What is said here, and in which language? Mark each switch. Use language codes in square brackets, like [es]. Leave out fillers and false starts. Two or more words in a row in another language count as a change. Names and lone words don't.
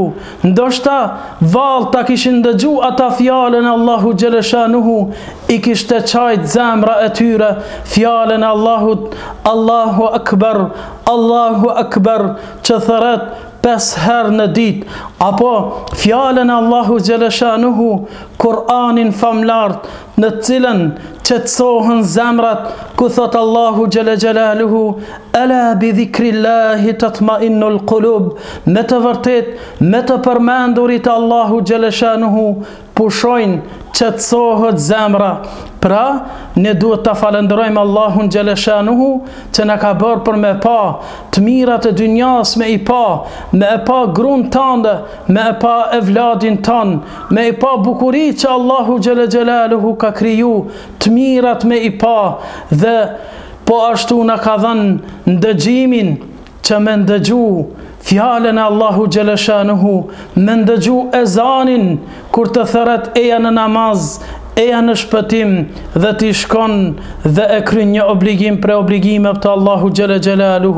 [sq] Ndoshta vallë ta kishin ndëgju ata fjalën e Allahu Gjeleshanuhu, i kishte qajt zemra e tyre fjalën e Allahut, [ar] الله أكبر, [sq] që thëret 5 herë në ditë, apo fjalën e Allahu Gjeleshanuhu, Kur'anin famlart, në cilën qetësohen zemrat, ku thot Allahu [ar] جل جلاله: ألا بذكر الله تطمئن القلوب. [sq] Me të vërtet, me të përmendurit Allahu Gjeleshanuhu pushojnë, qetësohet zemra. Pra, ne duhet të falenderojmë Allahun Gjeleshanuhu që na ka bërë për me pa të mirat e dynjas, me i pa, me e pa gruan tënde, me e pa evladin ton, me i pa bukurit që Allahu [ar] جل جلاله [sq] ka kriju, të mirat me i pa, dhe po ashtu na ka dhënë ndëgjimin që me ndëgju fjalën e Allahu Gjeleshanuhu, me ndëgju ezanin kur të thëret eja në namaz, eja në shpëtim, dhe t'i shkon dhe e kryen një obligim pre obligime të Allahu [ar] جل جلاله.